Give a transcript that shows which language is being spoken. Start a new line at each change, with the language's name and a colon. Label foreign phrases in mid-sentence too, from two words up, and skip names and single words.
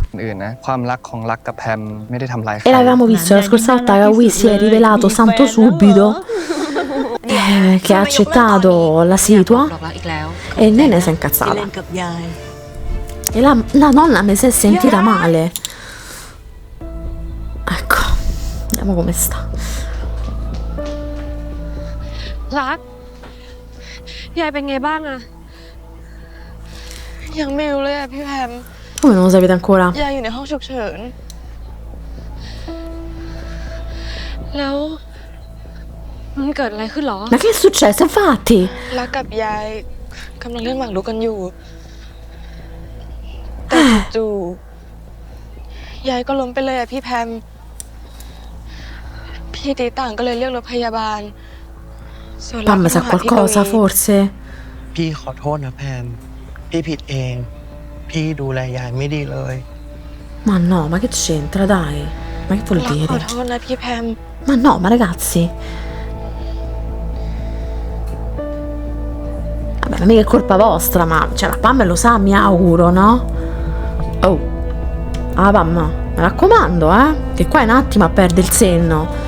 Italian: E l'avevamo visto la scorsa volta che lui si è rivelato santo subito, che ha accettato la situa e il nene si è incazzata e la nonna mi si è sentita male. Ecco, vediamo come sta.
Thai: รักยายเป็นไงบ้างอะยังไม่รู้เลยอะพี่แพม
Italian: Come non lo sapete ancora?
Thai: ยายอยู่ในห้องฉุกเฉินแล้วมันเกิดอะไรขึ้นหรอ
Italian: Ma che è successo? Infatti
Thai: รักกับยายกำลังเล่นหมากรุกกันอยู่แต่จู่ๆยายก็ล้มไปเลยอะพี่แพมพี่ตีต่างก็เลยเรียกรถพยาบาลส่วนเรา
Italian: Pam
Thai: ก็
Italian: sa
Thai: หาพี่ก
Italian: qualcosa
Thai: วี
Italian: forse?
Thai: พี่ขอโทษนะแพมพี่ผิดเองพี่ดูแลยายไม่ดีเลย
Italian: Ma no, ma che c'entra, dai? Ma che vuol
Thai: รักขอ
Italian: dire?
Thai: โทษนะพี่แพม
Italian: Ma no, ma ragazzi, vabbè, ma mica è colpa vostra, ma cioè la Pam lo sa, mi auguro, no? Oh, ah Pam, mi raccomando, che qua è un attimo a perdere il senno.